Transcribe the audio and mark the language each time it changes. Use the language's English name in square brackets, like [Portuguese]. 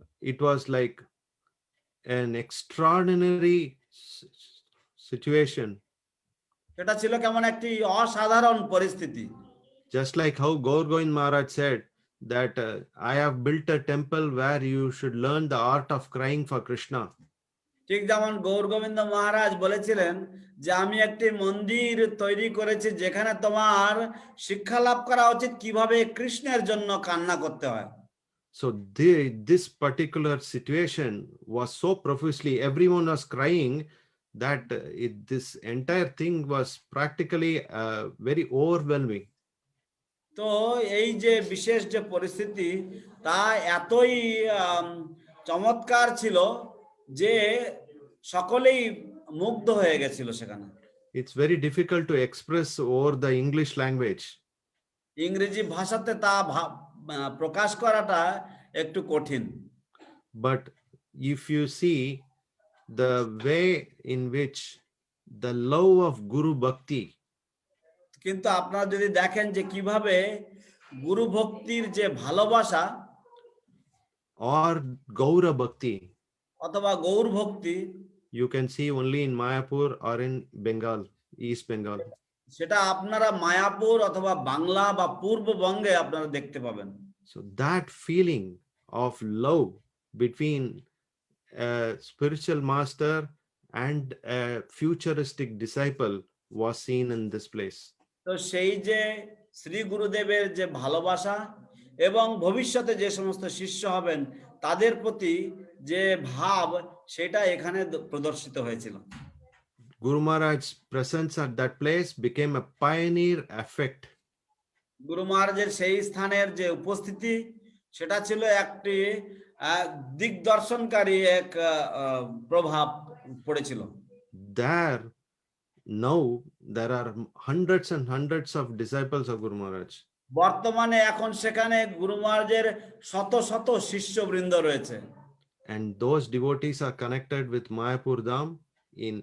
[English] It was like an extraordinary situation. [Bangla] এটা ছিল কেমন একটি অসাধারণ পরিস্থিতি। [English] Just like how Gaur Govind Maharaj said that I have built a temple where you should learn the art of crying for Krishna. [Bangla] ঠিক যেমন গৌর গোবিন্দ মহারাজ বলেছিলেন যে আমি একটি মন্দির তৈরি করেছি যেখানে তোমার শিক্ষা লাভ করা উচিত কিভাবে কৃষ্ণের জন্য কান্না করতে হয়। [English] So this particular situation was so profusely, everyone was crying that this entire thing was practically very overwhelming. [Bangla] তো এই যে বিশেষ যে পরিস্থিতি তা এতই চমৎকার ছিল যে সকলেই মুগ্ধ হয়ে গেছিল সেখানে। [English] It's very difficult to express over the English language. [Bangla] ইংরেজি ভাষাতে তা প্রকাশ করাটা একটু কঠিন। [English] But if you see the way in which the love of Guru Bhakti, [Bangla] কিন্তু আপনারা যদি দেখেন যে কিভাবে গুরু ভক্তির যে ভালোবাসা [English] or Gaura Bhakti, [Bangla] অথবা গৌর ভক্তি, [English] you can see only in Mayapur or in Bengal, East Bengal. [Bangla] সেটা আপনারা মায়াপুর অথবা বাংলা বা পূর্ববঙ্গে আপনারা দেখতে পাবেন। [English] So that feeling of love between a spiritual master and a futuristic disciple was seen in this place. [Bangla] তো সেই যে শ্রী গুরুদেবের যে ভালোবাসা এবং ভবিষ্যতে যে সমস্ত শিষ্য হবেন তাদের প্রতি যে ভাব, সেটা এখানে প্রদর্শিত হয়েছিল। [English] Guru Maharaj's presence at that place became a pioneer effect. [Bangla] গুরু মহারাজের সেই স্থানের যে উপস্থিতি, সেটা ছিল একটি দিগদর্শনকারী এক প্রভাব পড়েছিল। [English] There, now there are hundreds and hundreds of disciples of Guru Maharaj. [Bangla] বর্তমানে এখন সেখানে গুরু মহারাজের শত শত শিষ্যবৃন্দ রয়েছে, [English] And those devotees are connected with Mayapur Dham in